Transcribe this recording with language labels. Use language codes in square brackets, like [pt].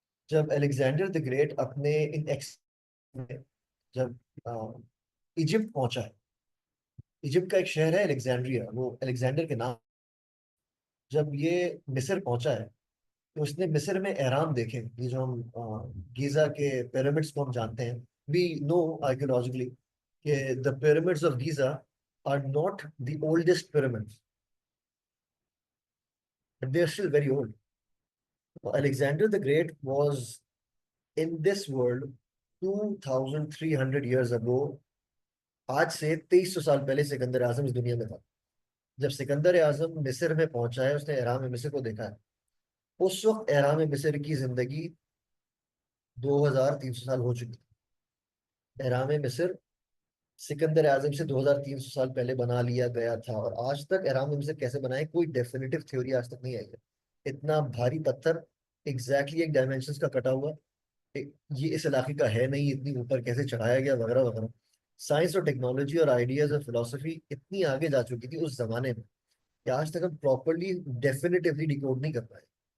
[ur] جب Alexander the great اپنے میں جب ایجپٹ پہنچا ہے، ایجپٹ کا ایک شہر ہے الیگزینڈریا، وہ الیگزینڈر کے نام، جب یہ مصر پہنچا ہے تو اس نے مصر میں اہرام دیکھے، یہ جو ہم گیزا کے پیرامڈس کو ہم جانتے ہیں، [en] we know archaeologically [ur] کہ [en] the pyramids of Giza are not the oldest pyramids, but they are still very old. Alexander the Great was in this world 2300 years ago. [ur] آج سے 2300 سال پہلے سکندر اعظم اس دنیا میں تھا۔ جب سکندر اعظم مصر میں پہنچا ہے، اس نے اہرام مصر کو دیکھا ہے، اس وقت اہرام مصر کی زندگی 2300 سال ہو چکی تھی۔ اہرام مصر سکندر اعظم سے 2300 سال پہلے بنا لیا گیا تھا، اور آج تک اہرام مصر کیسے بنائے کوئی ڈیفینیٹو تھیوری آج تک نہیں آئی ہے۔ اتنا بھاری پتھر ایگزیکٹلی ایک ڈائمینشنز کا کٹا ہوا، یہ اس علاقے کا ہے نہیں، اتنی اوپر کیسے چڑھایا گیا وغیرہ وغیرہ۔ سائنس اور ٹیکنالوجی اور آئیڈیاز اور فلسفی اتنی آگے جا چکی تھی اس زمانے میں کہ آج تک ہم پراپرلی ڈیفینیٹیولی ڈیکوڈ نہیں کر پائے۔